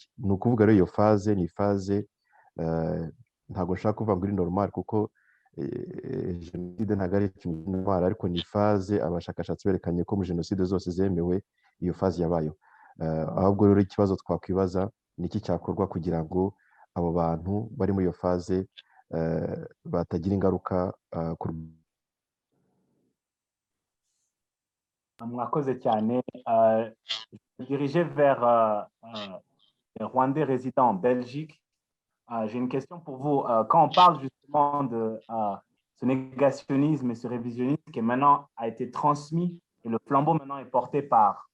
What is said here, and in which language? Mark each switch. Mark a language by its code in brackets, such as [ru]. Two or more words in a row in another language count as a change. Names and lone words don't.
[rw] Ni ukuvuga rero iyo faze ni faze ntabwo nshaka kuvuga ngo iri normal, kuko jenoside ntabwo ari ikintu normal, ariko ni faze abashakashatsi berekanye ko mu jenoside zose zemewe iyo faze yabayeho. Ahubwo rero ikibazo twakwibaza ni iki cyakorwa kugira ngo abo bantu bari muri iyo faze batagira ingaruka ku Mwakoze cyane. [fr] Dirigé vers les Rwandais résidents en Belgique. J'ai une question pour vous. Quand on parle justement de ce négationnisme et ce révisionnisme qui maintenant a été transmis, et le flambeau maintenant est porté par